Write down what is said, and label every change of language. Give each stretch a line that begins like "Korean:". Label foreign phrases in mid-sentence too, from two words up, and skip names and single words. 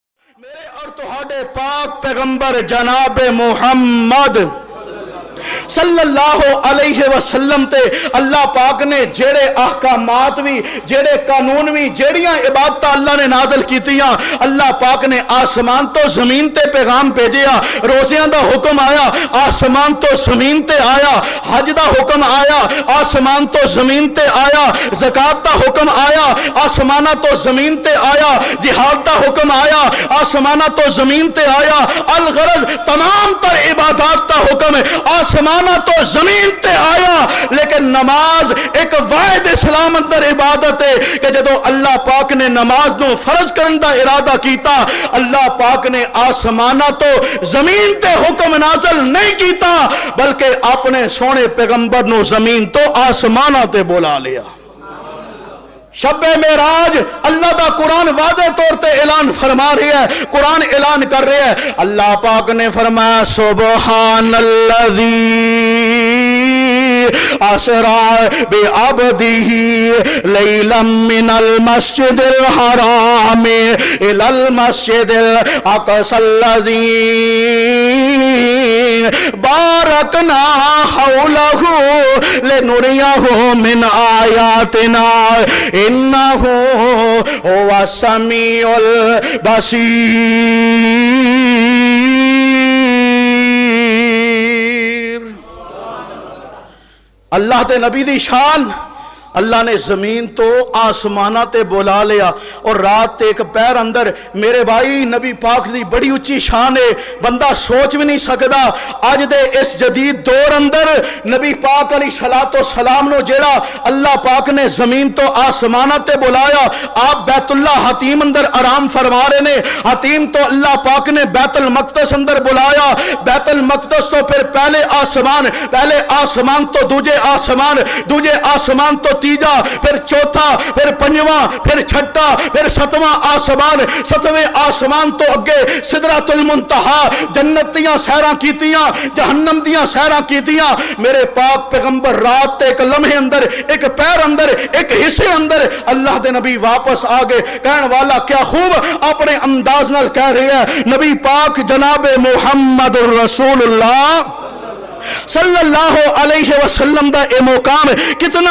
Punjabi: میرے اور تہاڈے پاک پیغمبر جناب محمد
Arabic: صلی اللہ علیہ وسلم
Punjabi: تے اللہ پاک نے جڑے احکامات بھی جڑے قانون بھی جڑیاں عبادت اللہ نے نازل کیتیاں اللہ پاک نے آسمان تو زمین تے پیغام بھیجیا روزیاں دا حکم آیا آسمان تو زمین تے آیا حج دا حکم آیا آسمان تو زمین تے آیا زکات دا حکم آیا آسمانہ تو زمین تے آیا جہاد دا حکم آیا آسمانہ تو زمین تے آیا الغرض تمام تر عبادات دا حکم آسمانہ تو زمین تے آیا لیکن نماز ایک واحد اسلام اندر عبادت ہے کہ جدو اللہ پاک نے نماز نو فرض کرن دا ارادہ کیتا اللہ پاک نے آسمانہ تو زمین تے حکم نازل نہیں کیتا بلکہ اپنے سونے پیغمبر نو زمین تو آسمانہ تے بولا لیا شب معراج اللہ دا قرآن واضح طور تے اعلان فرما رہی ہے قرآن اعلان کر رہے ہے اللہ پاک نے فرمایا
Arabic: سبحان الذی اسرا بعبدہ لیلا من المسجد الحرام الی المسجد الاقصی الذی بارکنا حولہ لنریہ من آیاتنا انہو هو السمیع البصیر
Punjabi: اللہ تے نبی دی شان اللہ نے زمین تو آسمانہ تے بولا لیا اور رات تے ایک پیر اندر میرے بھائی نبی پاک دی بڑی اچھی شان ہے بندہ سوچ بھی نہیں سکدا آج دے اس جدید دور اندر نبی پاک
Arabic: علیہ الصلوۃ والسلام
Punjabi: نو جیڑا اللہ پاک نے زمین تو آسمانہ تے بلایا آپ بیت اللہ حتیم اندر آرام فرما رہے نے حتیم تو اللہ پاک نے بیت المقدس اندر بلایا بیت المقدس تو پھر پہلے آسمان تو دوجے آسمان تو تیجا پھر چوتھا پھر پنجواں پھر چھٹا پھر ستواں آسمان ستویں آسمان تو اگے سدرۃ المنتہا جنت دیاں سیراں کیتیاں جہنم دیاں سیراں کیتیاں میرے پاک پیغمبر رات تے ایک لمحے اندر ایک پیر اندر ایک حصے اندر اللہ دے نبی واپس آگے کہن والا کیا خوب اپنے انداز نال کہہ رہے ہیں نبی پاک جناب
Arabic: محمد الرسول اللہ صلی اللہ علیہ وسلم
Punjabi: دا اے مقام کتنا